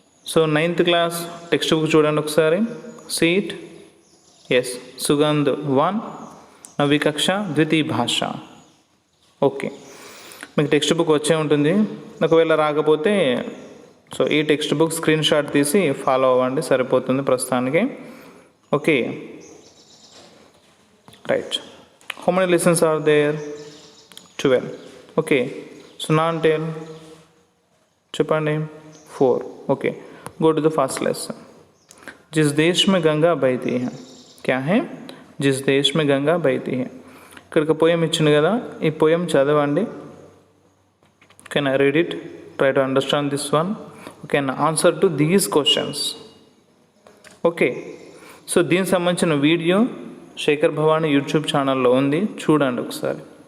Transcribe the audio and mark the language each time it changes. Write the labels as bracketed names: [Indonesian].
[Telugu] So 9th class text book చూడండి ఒకసారి. Seat yes Sugandh 1 నవీ కక్ష ద్వితీయ భాష. ఓకే, మీకు టెక్స్ట్ బుక్ వచ్చే ఉంటుంది. ఒకవేళ రాకపోతే సో ఈ టెక్స్ట్ బుక్ స్క్రీన్ షాట్ తీసి ఫాలో అవ్వండి, సరిపోతుంది ప్రస్తుతానికి. [English] Okay, right. How many lessons are there? 12. Okay, so non-tail చెప్పండి 4. Okay, go to the first lesson. [Hindi] जिस देश में गंगा बहती है, क्या है? जिस देश में गंगा बहती है. [Telugu] ఇక్కడ ఒక పోయం ఇచ్చింది కదా, ఈ పోయం చదవండి. [English] Can I read it? Try to understand this one. Okay, answer to these questions. [Telugu] Okay, so దీనికి సంబంధించిన వీడియో శేఖర్ భవానీ యూట్యూబ్ ఛానల్లో ఉంది, చూడండి ఒకసారి.